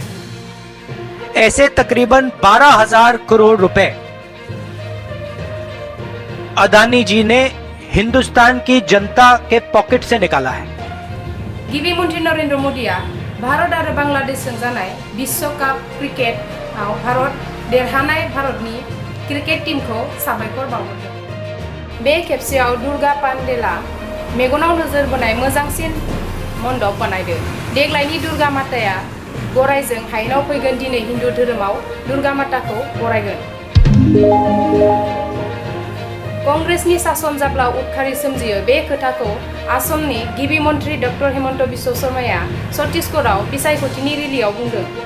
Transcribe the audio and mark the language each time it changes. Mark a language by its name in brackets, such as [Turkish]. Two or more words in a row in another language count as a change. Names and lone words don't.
[Hindi] ऐसे तकरीबन 12,000 करोड़ रुपए अदानी जी ने हिंदुस्तान की जनता के पॉकेट से निकाला है। [Bodo] गिबि मंत्री नरेंद्र मोदीआ भारत और बांग्लादेशजों जानाय विश्व कप क्रिकेटआव भारत देरहानाय भारतनि क्रिकेट टीमखौ साबायखर बावहरदों। बे खेबसेयाव दुर्गा पान्डेला मेगनाव नोजोर बोनाय मोजांसिन मण्डप बानायदों। देग्लायनि दुर्गा माताया गरायजों हायेनाव फैगोन। दिनै हिन्दु धोरोमाव दुर्गा माताखौ बरायगोन। कांग्रेसनि सासन जाब्ला उदखारि सोमजियो, बे खोथाखौ आसामनि गिबि मन्त्रि डक्टर हेमन्त बिश्व शर्माया छत्तीसगढ़आव बिसायख'थिनि रेलियाव बुंदों।